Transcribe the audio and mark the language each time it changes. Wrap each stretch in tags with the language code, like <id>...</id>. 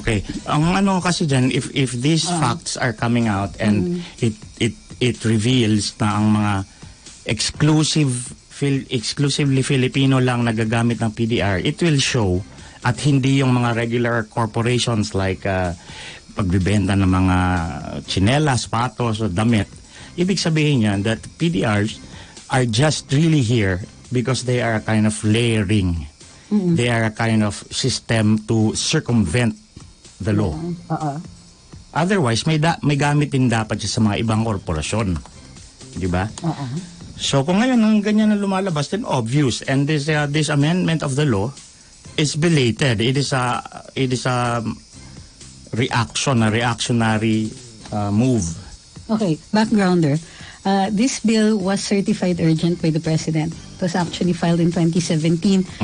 <tl>Okay. Ang ano kasi dyan,</tl> <en>if these facts are coming out and it reveals</en> <tl>na ang mga exclusively Filipino lang nagagamit ng PDR,</tl> <en>it will show</en> <tl>at hindi yung mga</tl> <en>regular corporations like</en> <tl>pagbibenta ng mga tsinelas, sapatos, o damit. Ibig sabihin yan</tl> <en>that PDRs are just really here because they are a kind of layering. They are a kind of system to circumvent the law.</en> <tl>Otherwise, may gamit din dapat siya sa mga ibang korporasyon. Di ba? So kung ngayon ang ganyan na lumalabas,</tl> <en>then obvious. And this amendment of the law is belated. It is a reactionary move. Okay, backgrounder. This bill was certified urgent by the President. It was actually filed in 2017.</en>